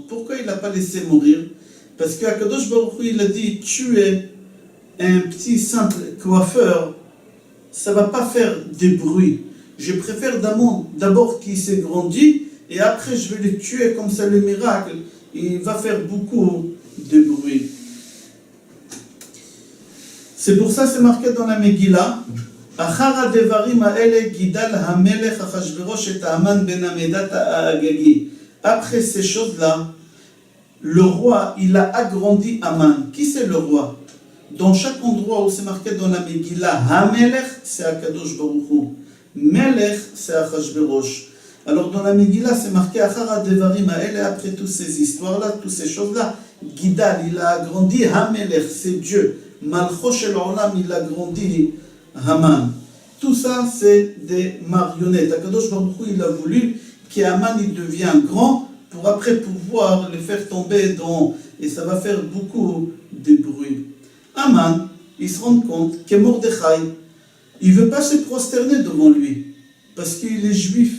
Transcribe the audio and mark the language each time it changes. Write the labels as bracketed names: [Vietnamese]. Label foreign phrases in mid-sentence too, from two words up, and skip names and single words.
[French] Pourquoi il n'a pas laissé mourir? Parce que [Hebrew] קדוש ברוך הוא, [French] il a dit, tuer un petit simple coiffeur, ça ne va pas faire de bruit. Je préfère d'abord qu'il s'est grandi, et après je vais le tuer, comme ça le miracle, il va faire beaucoup de bruit. C'est pour ça c'est marqué dans la Megillah, [Hebrew] אחר הדברים האלה גדל המלך אחשורוש את המן בן המדתא האגגי. [French] Après ces choses-là, le roi, il a agrandi Haman. Qui c'est le roi? Dans chaque endroit où c'est marqué dans la Megillah, Hamelech, c'est [Hebrew] הקדוש ברוך הוא. Melech, [French] c'est Achashverosh. Alors dans la Megillah, c'est marqué [Hebrew] אחר הדברים האלה, [French] après toutes ces histoires-là, toutes ces choses-là, Gidal, il a agrandi Hamelech, c'est Dieu. [Hebrew] מלכו של עולם, [French] il a grandi Haman. Tout ça, c'est des marionnettes. [Hebrew] הקדוש ברוך הוא, [French] il a voulu qu'Haman il devienne grand pour après pouvoir le faire tomber dans... Et ça va faire beaucoup de bruit. Haman, il se rend compte que Mordechai, il ne veut pas se prosterner devant lui parce qu'il est juif.